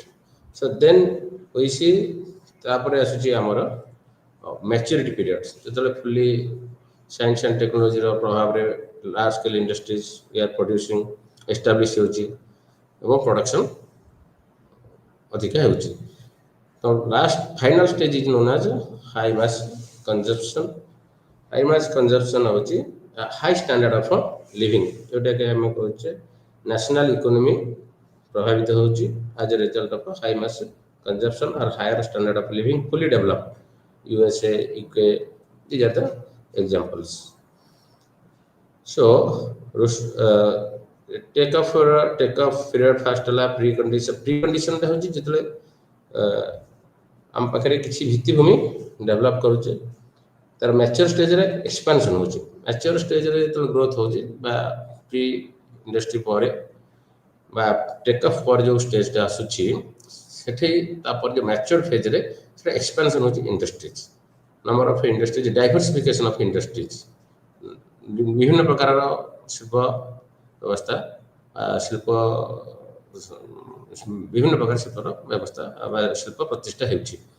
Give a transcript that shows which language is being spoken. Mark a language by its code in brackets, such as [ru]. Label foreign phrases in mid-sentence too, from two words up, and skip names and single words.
[en] so then [or] ହୋଇସି, ତାପରେ ଆସୁଛି ଆମର [en] maturity period, ଯେତେବେଳେ fully science and technology ପ୍ରଭାବରେ large scale industries are producing establish [or] ହେଉଛି ଏବଂ [en] ପ୍ରଡକ୍ସନ୍ [or] ଅଧିକା ହେଉଛି। [en] ତ last final stage is known as high mass consumption. high mass consumption ହେଉଛି high standard of living, [or] ଯେଉଁଟାକି ଆମେ କହୁଛେ [en] national economy [or] ପ୍ରଭାବିତ ହେଉଛି [en] as a result of high mass consumption or higher standard of living fully developed. USA, UK, these are the examples. So take off period first [or] ହେଲା precondition ଟା ହେଉଛି ଯେତେବେଳେ ଆମ ପାଖରେ କିଛି ଭିତ୍ତିଭୂମି ଡେଭଲପ କରୁଛେ, ତାର [en] mature stage [or] ଏକ୍ସପାନସନ୍ ହେଉଛି, [en] mature stage [or] ଯେତେବେଳେ ଗ୍ରୋଥ ହେଉଛି ବା [en] pre industry [or] ପରେ ବା [en] take off [or] ପରେ ଯେଉଁ ଷ୍ଟେଜଟା ଆସୁଛି, ସେଠି ତାପରେ ଯେଉଁ [en] mature phase [or] ସେଟା ଏକ୍ସପାନସନ୍ ହେଉଛି [en] industries, number of industries, diversification of industries, [or] ବିଭିନ୍ନ ପ୍ରକାରର ଶିଳ୍ପ ବ୍ୟବସ୍ଥା, ବିଭିନ୍ନ ପ୍ରକାର ଶିଳ୍ପର ବ୍ୟବସ୍ଥା ବା ଶିଳ୍ପ ପ୍ରତିଷ୍ଠା ହେଉଛି।